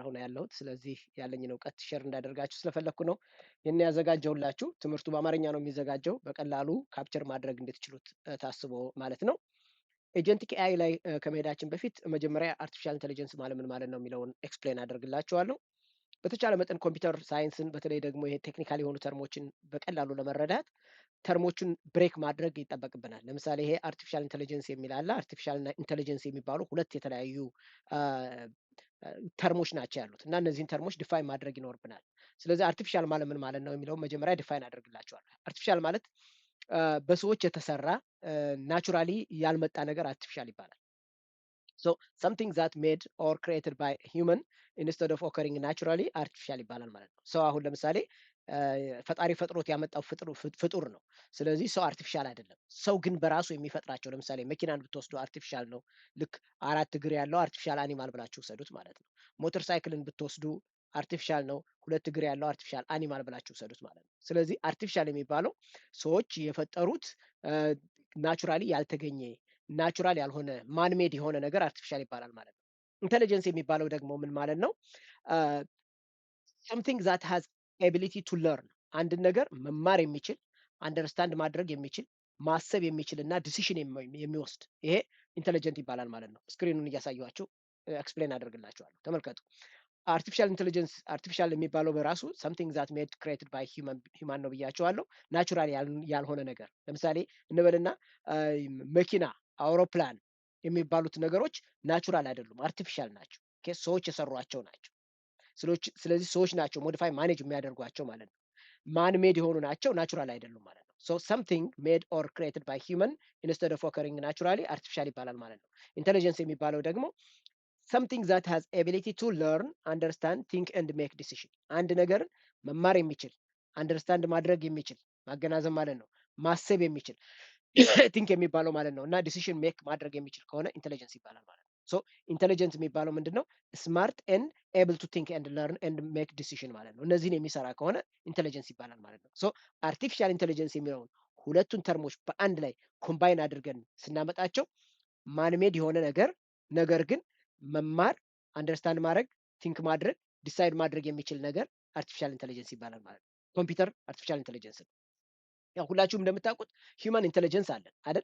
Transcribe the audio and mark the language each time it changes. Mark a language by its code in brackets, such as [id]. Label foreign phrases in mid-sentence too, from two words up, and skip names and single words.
[am] ነው ያለሁት። ስለዚህ ያለኝን እውቀት ሼር እንዳደርጋችሁ ስለፈለግኩ ነው ይህን ያዘጋጀሁላችሁ። ትምህርቱ በአማርኛ ነው የሚዘጋጀው፣ በቀላሉ ካፕቸር ማድረግ እንድትችሉት ታስቦ ማለት ነው። [en] agentic AI [am] ላይ ከመሄዳችን በፊት መጀመሪያ [en] artificial intelligence [am] ማለት ምን ማለት ነው የሚለውን ኤክስፕሌን አደርግላችኋለሁ። በተቻለ መጠን [en] computer science [am] በተለይ ደግሞ ይሄ ቴክኒካል የሆኑ ተርሞችን በቀላሉ ለመረዳት ተርሞቹን ብሬክ ማድረግ ይጠበቅብናል። ለምሳሌ ይሄ [en] artificial intelligence [am] የሚል አለ። አርቲፊሻል እና ኢንተለጀንስ የሚባሉ ሁለት የተለያዩ አ፣ ተርሞች ናቸው ያሉት እና እነዚህን ተርሞች ዲፋይን ማድረግ ይኖርብናል። ስለዚህ አርቲፊሻል ማለት ምን ማለት ነው የሚለውን መጀመሪያ ዲፋይን አደርግላቸዋለሁ። አርቲፊሻል ማለት በሰዎች የተሰራ ናቹራሊ ያልመጣ ነገር አርቲፊሻል ይባላል። ሶ [en] something that made or created by human instead of occurring naturally [am] artificial ይባላል ማለት ነው። ሰው አሁን ለምሳሌ ፈጣሪ ፈጥሮት ያመጣው ፍጡር ነው። ስለዚህ ሰው አርቲፊሻል አይደለም። ሰው ግን በራሱ የሚፈጥራቸው ለምሳሌ መኪናን ብትወስዱ አርቲፊሻል ነው። ልክ አራት እግር ያለው [en] artificial animal [am] ብላችሁ ውሰዱት ማለት ነው። ሞተር ሳይክልን ብትወስዱ አርቲፊሻል ነው። ሁለት እግር ያለው [en] artificial animal [am] ብላችሁ ውሰዱት ማለት ነው። ስለዚህ አርቲፊሻል የሚባለው ሰዎች የፈጠሩት ናቹራሊ ያልተገኘ ናቹራል ያልሆነ ማንሜድ የሆነ ነገር አርቲፊሻል ይባላል ማለት ነው። ኢንተለጀንስ የሚባለው ደግሞ ምን ማለት ነው? [en] something that has ability to learn [am] አንድን ነገር መማር የሚችል አንደርስታንድ ማድረግ የሚችል ማሰብ የሚችል እና ዲሲሽን የሚወስድ ይሄ ኢንተለጀንት ይባላል ማለት ነው። ስክሪኑን እያሳየኋችሁ ኤክስፕሌን አደርግላችኋለሁ። ተመልከቱ። [en] artificial intelligence [am] አርቲፊሻል የሚባለው በራሱ [en] something that made created by human [am] ነው ብያቸዋለሁ። ናቹራል ያልሆነ ነገር ለምሳሌ እንበልና መኪና፣ አውሮፕላን የሚባሉት ነገሮች ናቹራል አይደሉም፣ አርቲፊሻል ናቸው። ኦኬ፣ ሰዎች የሰሯቸው ናቸው። ስለዚህ ሰዎች ናቸው [en] modify manage [am] የሚያደርጓቸው ማለት ነው። [en] man made [am] የሆኑ ናቸው፣ ናቹራል አይደሉም ማለት ነው። ሶ [en] something made or created by human instead of occurring naturally [am] artificial ይባላል ማለት ነው። ኢንተለጀንስ የሚባለው ደግሞ [en] something that has ability to learn, understand, think and make decision [am] አንድ ነገርን መማር የሚችል አንደርስታንድ ማድረግ የሚችል ማገናዘብ ማለት ነው። ማሰብ የሚችል ቲንክ የሚባለው ማለት ነው እና [en] decision make [am] ማድረግ የሚችል ከሆነ ኢንተለጀንስ ይባላል ማለት ነው። ሶ ኢንተለጀንስ የሚባለው ምንድን ነው? [en] smart and able to think and learn and make decision [am] ማለት ነው። እነዚህን የሚሰራ ከሆነ ኢንተለጀንስ ይባላል ማለት ነው። ሶ [en] artificial intelligence [am] የሚለውን ሁለቱን ተርሞች በአንድ ላይ ኮምባይን አድርገን ስናመጣቸው ማንሜድ የሆነ ነገር ግን መማር አንደርስታንድ ማድረግ ቲንክ ማድረግ ዲሳይድ ማድረግ የሚችል ነገር [en] artificial intelligence [am] ይባላል ማለት ነው። ኮምፒውተር [en] artificial intelligence [am] ነው። ያው ሁላችሁም እንደምታውቁት [en] human intelligence [am] አለን አይደል?